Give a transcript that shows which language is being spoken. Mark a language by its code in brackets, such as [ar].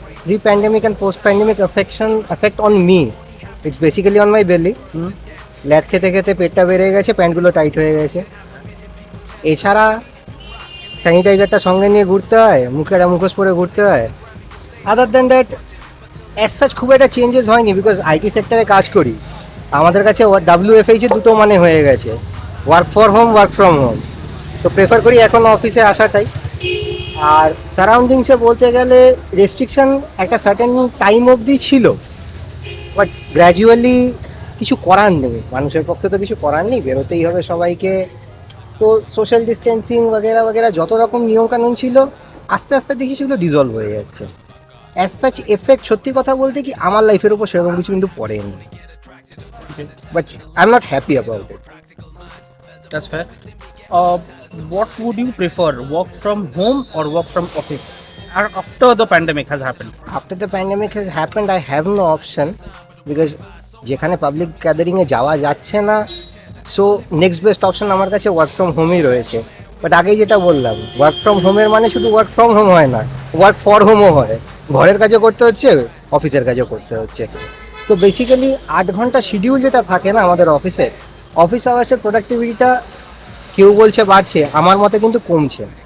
[en] Pre-pandemic and post-pandemic effect on me, it's basically on my belly. [bn] ল্যাদ খেতে খেতে পেটটা বেড়ে গেছে, প্যান্টগুলো টাইট হয়ে গেছে. এছাড়া স্যানিটাইজারটা সঙ্গে নিয়ে ঘুরতে হয়, মুখোশ পরে ঘুরতে হয়. Other than that as such খুব একটা চেঞ্জেস হয়নি, বিকজ আইটি সেক্টরে কাজ করি. আমাদের কাছে WFH দুটো মানে হয়ে গেছে, work for home, work from home. তো প্রেফার করি এখন অফিসে আসাটাই. আর সারাউন্ডিংসে বলতে গেলে রেস্ট্রিকশন একটা সার্টেন টাইম অবধি ছিল, বাট গ্র্যাজুয়ালি কিছু করার নেই, মানুষের পক্ষে তো কিছু করার নেই, বেরোতেই হবে সবাইকে. তো সোশ্যাল ডিস্টেন্সিং বগেরা বগেরা যত রকম নিয়মকানুন ছিল আস্তে আস্তে দেখি সেগুলো ডিজলভ হয়ে যাচ্ছে. অ্যাজ সাচ এফেক্ট সত্যি কথা বলতে কি আমার লাইফের উপর সেরকম কিছু কিন্তু পড়েনি, [en] But I am not happy about it. That's fair. What would you prefer, work from home or work from office? After the pandemic has happened. After the pandemic has happened, I have no option, because [bn] যেখানে public গ্যাদারিংয়ে যাওয়া যাচ্ছে না, so next best option আমার কাছে work from হোমই রয়েছে. তো but আগেই যেটা বললাম, ওয়ার্ক ফ্রম হোমের মানে শুধু ওয়ার্ক ফ্রম হোম হয় না, ওয়ার্ক ফর হোমও হয়। ঘরের কাজও করতে হচ্ছে, অফিসের কাজও করতে হচ্ছে। তো বেসিক্যালি 8 ঘন্টা শিডিউল যেটা থাকে না আমাদের অফিসে, অফিস আওয়ার্সের প্রোডাক্টিভিটিটা কেউ বলছে বাড়ছে, আমার মতে কিন্তু কমছে।